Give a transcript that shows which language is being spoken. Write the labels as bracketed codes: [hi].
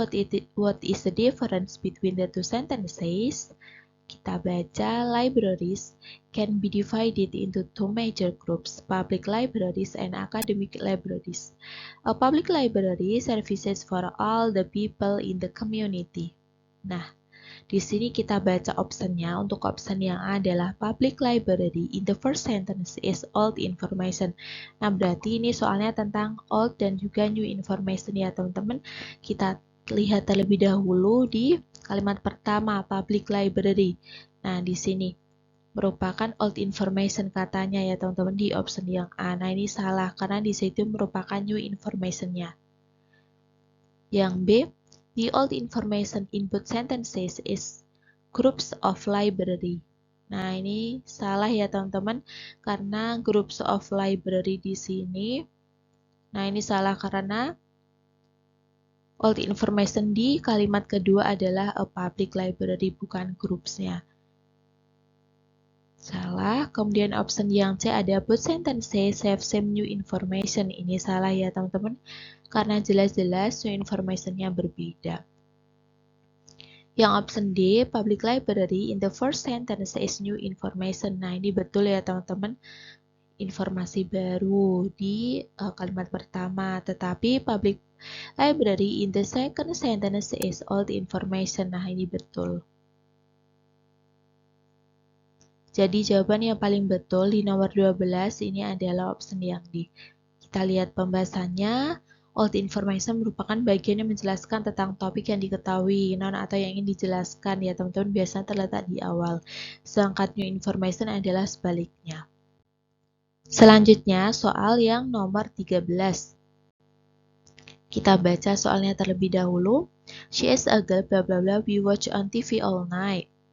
[en] What is the difference between the two sentences? [id] Kita baca, [en] libraries can be divided into two major groups, public libraries and academic libraries. A public library services for all the people in the community. [id] Nah, di sini kita baca optionnya. Untuk option yang A adalah public library. [en] In the first sentence is old information. [id] Nah, berarti ini soalnya tentang old dan juga new information ya teman-teman. Kita lihat terlebih dahulu di kalimat pertama, public library. Nah, di sini merupakan old information katanya ya teman-teman di option yang A. Nah, ini salah karena di situ merupakan new information-nya. [en] Yang B, the old information in both sentences is groups of library. [id] Nah, ini salah ya teman-teman karena groups of library di sini. Nah, ini salah karena old information di kalimat kedua adalah a public library, bukan groupsnya. Salah. Kemudian option yang C ada [en] both sentences have same new information. [id] Ini salah ya teman-teman karena jelas-jelas new information-nya berbeda. [en] Yang option D, public library in the first sentence is new information. [id] Nah, ini betul ya teman-teman. Informasi baru di kalimat pertama. [en] Tetapi public library in the second sentence is old information. [id] Nah, ini betul. Jadi jawaban yang paling betul di nomor 12 ini adalah option yang D. Kita lihat pembahasannya. Old information merupakan bagian yang menjelaskan tentang topik yang diketahui, non atau yang ingin dijelaskan ya teman-teman, biasanya terletak di awal. Sedangkan new information adalah sebaliknya. Selanjutnya soal yang nomor 13. Kita baca soalnya terlebih dahulu. [en] She is a girl, bla bla bla, we watch on TV all night.